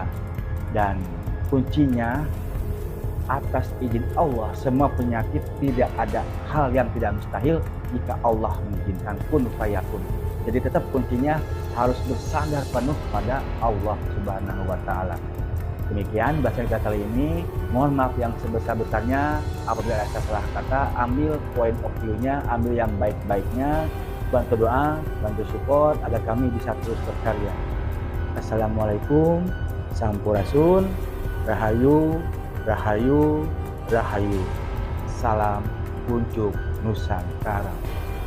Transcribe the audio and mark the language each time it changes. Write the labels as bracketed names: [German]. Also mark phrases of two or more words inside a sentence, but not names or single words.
[Indonesian] Dan kuncinya atas izin Allah, semua penyakit tidak ada hal yang tidak mustahil jika Allah mengizinkan, [Arabic] كن فيكون. [Indonesian] Jadi tetap kuncinya harus bersandar penuh pada Allah [Arabic] سبحانه وتعالى. [Indonesian] Demikian bahasa kita kali ini. Mohon maaf yang sebesar-besarnya apabila ada salah kata. Ambil [English] point of view- [Indonesian] nya, ambil yang baik-baiknya, bantu doa, bantu support agar kami bisa terus berkarya. Assalamualaikum, [Sundanese] sampurasun, rahayu, rahayu, rahayu. [Indonesian] Salam kuncup Nusantara.